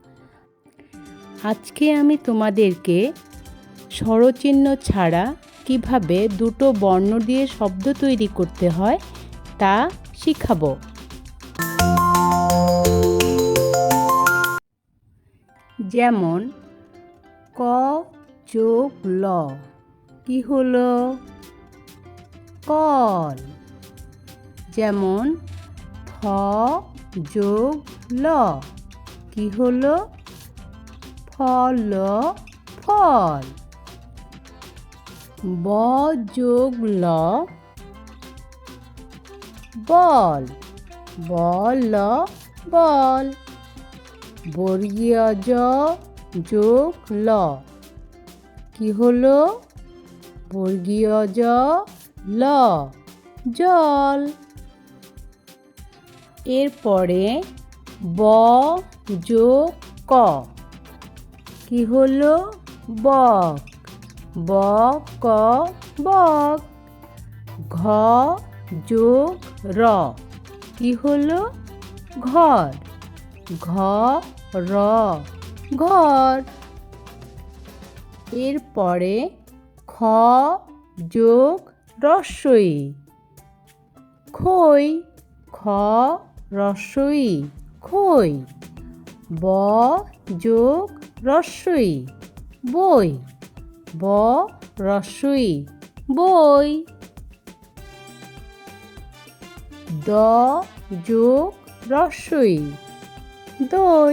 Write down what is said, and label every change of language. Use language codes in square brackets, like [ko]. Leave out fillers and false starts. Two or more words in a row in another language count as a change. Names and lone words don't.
[bn] আজকে আমি তোমাদেরকে স্বরচিহ্ন ছাড়া কিভাবে দুটো বর্ণ দিয়ে শব্দ তৈরি করতে হয় তা শিখাবো। যেমন ক যোগ ল কি হলো? কল। যেমন ফ যোগ ল কি হলো? ফল। ফল। ব যোগ ল বল। বল। বল। বর্গীয় জ যোগ ল কি হলো? বর্গীয় জ ল জল। এরপরে ব যোগ ক কি হলো? বক। ব ক বক। ঘ যোগ র কি হলো? ঘর। ঘ র ঘর। এরপরে খ যোগ রস্বই খই। খ রস্বই খই। ব যোগ রস্বই বই। ব রস্বই বই। দ যোগ রস্বই দই।